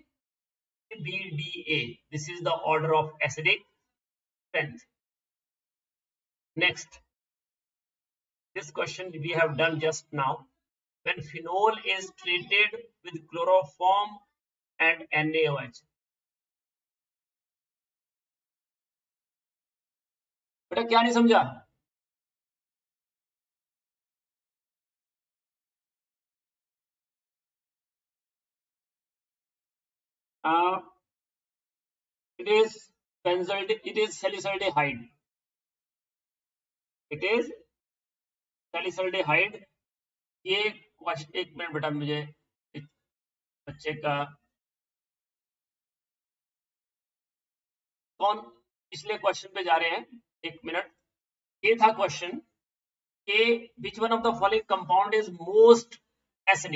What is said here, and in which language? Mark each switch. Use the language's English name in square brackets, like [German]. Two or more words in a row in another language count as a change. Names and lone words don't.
[English] B, D, A. This is the order of acidic strength. Next, this question we have done just now. When phenol is treated with chloroform and NaOH. [Hindi] बेटा क्या नहीं समझा? [English] It is benzaldehyde. It is salicylaldehyde. It is salicylaldehyde. [Hindi] ये क्वेश्चन एक मिनट बेटा, मुझे बच्चे का कौन पिछले क्वेश्चन पे जा रहे हैं, एक मिनट. ये था क्वेश्चन कि [English] which one of the following compound is most acidic.